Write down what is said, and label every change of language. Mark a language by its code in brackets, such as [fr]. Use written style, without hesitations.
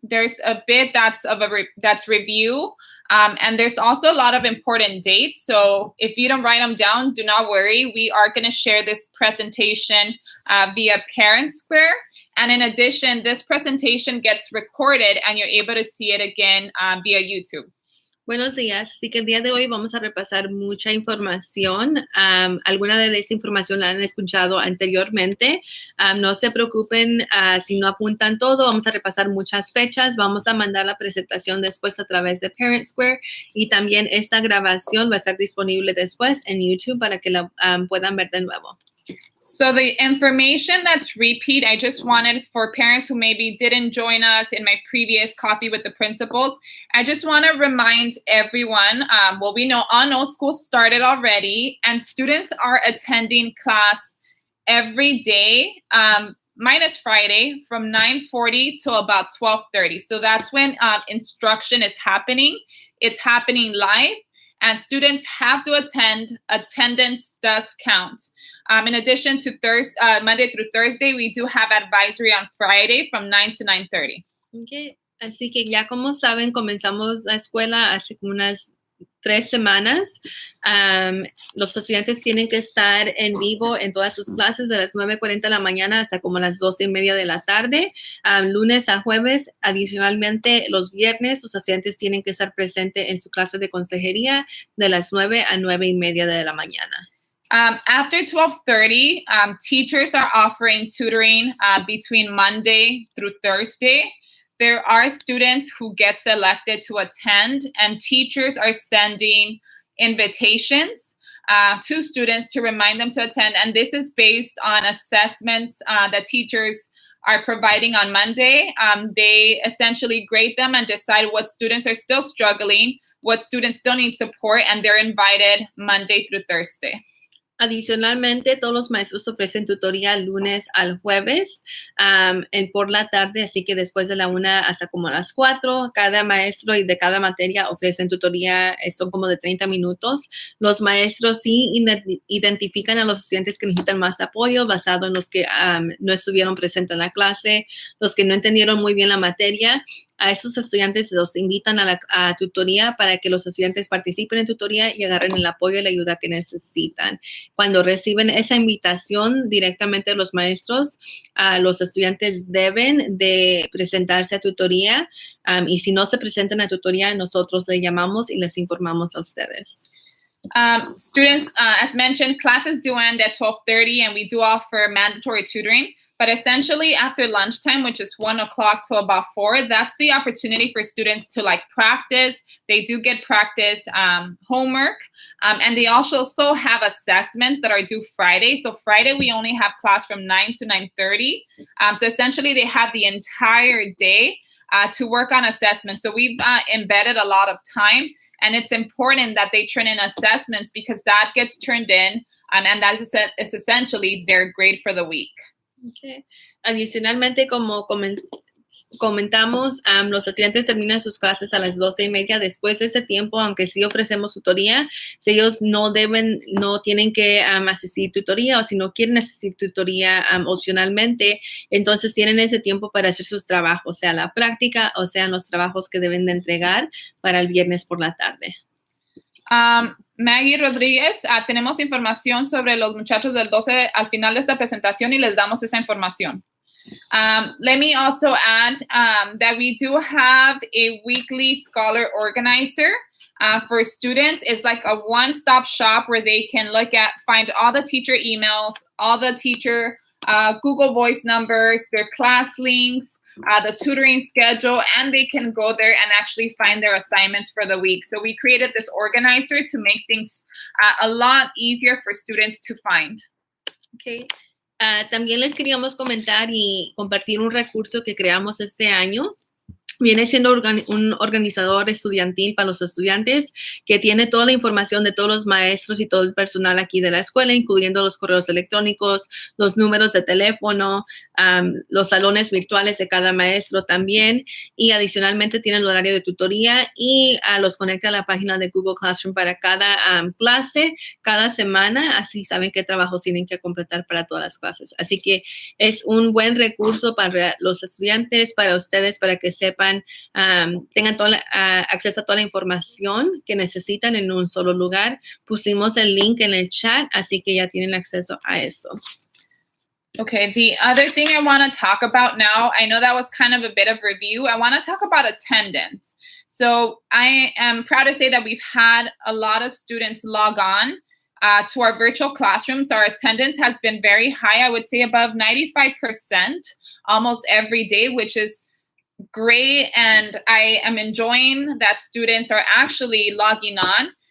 [en] There's a bit that's review, and there's also a lot of important dates. So if you don't write them down, do not worry. We are going to share this presentation via Parent Square. And in addition, this presentation gets recorded and you're able to see it again via YouTube. [es] Buenos días. Así que el día de hoy vamos a repasar mucha información. Alguna de esa información la han escuchado anteriormente. No se preocupen si no apuntan todo. Vamos a repasar muchas fechas. Vamos a mandar la presentación después a través de Parent Square. Y también esta grabación va a estar disponible después en YouTube para que la puedan ver de nuevo. [en] So the information that's repeat, I just wanted for parents who maybe didn't join us in my previous Coffee with the Principals, I just want to remind everyone, we know school started already and students are attending class every day, minus Friday from 9:40 to about 12:30. So that's when instruction is happening. It's happening live and students have to attend. Attendance does count. In addition to Monday through Thursday, we do have advisory on Friday from 9 to 9:30. Okay. [es] Así que ya como saben, comenzamos la escuela hace como unas 3 semanas. Los estudiantes tienen que estar en vivo en todas sus clases de las 9:40 de la mañana hasta como las 12:30 de la tarde, lunes a jueves. Adicionalmente, los viernes, los estudiantes tienen que estar presentes en su clase de consejería de las 9 a 9:30 de la mañana. [en] After 12:30, teachers are offering tutoring between Monday through Thursday. There are students who get selected to attend, and teachers are sending invitations to students to remind them to attend. And this is based on assessments that teachers are providing on Monday. They essentially grade them and decide what students are still struggling, what students still need support, and they're invited Monday through Thursday. [es] Adicionalmente, todos los maestros ofrecen tutoría lunes al jueves por la tarde, así que después de la 1 hasta como las 4, cada maestro y de cada materia ofrecen tutoría, son como de 30 minutos. Los maestros sí identifican a los estudiantes que necesitan más apoyo basado en los que no estuvieron presentes en la clase, los que no entendieron muy bien la materia. A esos estudiantes los invitan a la tutoría para que los estudiantes participen en tutoría y agarren el apoyo y la ayuda que necesitan. Cuando reciben esa invitación directamente de los maestros, los estudiantes deben de presentarse a tutoría y si no se presentan a tutoría, nosotros les llamamos y les informamos a ustedes. [en] Students, as mentioned, classes do end at 12:30 and we do offer mandatory tutoring. But essentially after lunchtime, which is 1 o'clock to about 4, that's the opportunity for students to practice. They do get practice homework. And they also have assessments that are due Friday. So Friday, we only have class from 9 to 9:30. So essentially they have the entire day to work on assessments. So we've embedded a lot of time. And it's important that they turn in assessments because that gets turned in. And that is essentially their grade for the week. Okay. [es] Adicionalmente, como comentamos, los estudiantes terminan sus clases a las 12:30. Después de ese tiempo, aunque sí ofrecemos tutoría, si ellos no tienen que asistir a tutoría o si no quieren asistir a tutoría opcionalmente, entonces tienen ese tiempo para hacer sus trabajos, sea la práctica o sean los trabajos que deben de entregar para el viernes por la tarde. Maggie Rodríguez, tenemos información sobre los muchachos del 12 al final de esta presentación y les damos esa información. [en] Let me also add that we do have a weekly scholar organizer for students. It's like a one-stop shop where they can find all the teacher emails, all the teacher Google Voice numbers, their class links, the tutoring schedule, and they can go there and actually find their assignments for the week. So we created this organizer to make things a lot easier for students to find. Okay. [es] También les queríamos comentar y compartir un recurso que creamos este año. Viene siendo un organizador estudiantil para los estudiantes que tiene toda la información de todos los maestros y todo el personal aquí de la escuela, incluyendo los correos electrónicos, los números de teléfono, los salones virtuales de cada maestro también, y adicionalmente tiene el horario de tutoría y los conecta a la página de Google Classroom para cada clase, cada semana, así saben qué trabajos tienen que completar para todas las clases. Así que es un buen recurso para los estudiantes, para ustedes, para que sepan, tengan acceso a toda la información que necesitan en un solo lugar. Pusimos el link en el chat, así que ya tienen acceso a eso. [en] Okay, the other thing I want to talk about now, I know that was kind of a bit of review. I want to talk about attendance. So I am proud to say that we've had a lot of students log on to our virtual classrooms. Our attendance has been very high. I would say above 95% almost every day, which is great, and I am enjoying that students are actually logging on.